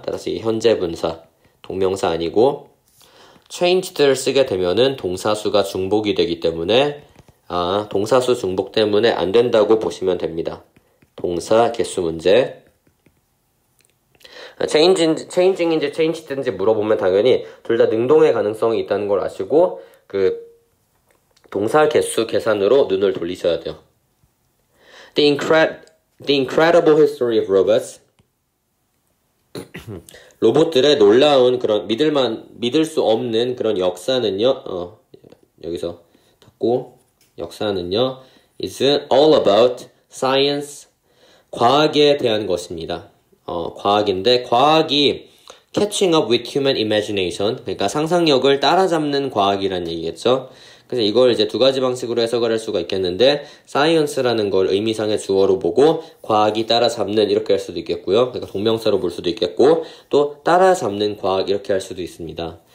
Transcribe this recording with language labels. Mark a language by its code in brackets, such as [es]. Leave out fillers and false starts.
[ko] 따라서 이 현재 분사, 동명사 아니고 changed를 쓰게 되면은 동사수가 중복이 되기 때문에 동사수 중복 때문에 안 된다고 보시면 됩니다. 동사 개수 문제. changing인지 changed인지 물어보면 당연히 둘 다 능동의 가능성이 있다는 걸 아시고 그 동사 개수 계산으로 눈을 돌리셔야 돼요. [en] The incredible history of robots. [ko] 로봇들의 놀라운 그런 믿을 수 없는 그런 역사는요. 여기서 닫고 역사는요. [en] is all about science. [ko] 과학에 대한 것입니다. 과학인데 과학이 [en] catching up with human imagination. [ko] 그러니까 상상력을 따라잡는 과학이란 얘기겠죠. 그래서 이걸 이제 두 가지 방식으로 해석을 할 수가 있겠는데 science라는 걸 의미상의 주어로 보고 과학이 따라잡는 이렇게 할 수도 있겠고요. 그러니까 동명사로 볼 수도 있겠고 또 따라잡는 과학 이렇게 할 수도 있습니다.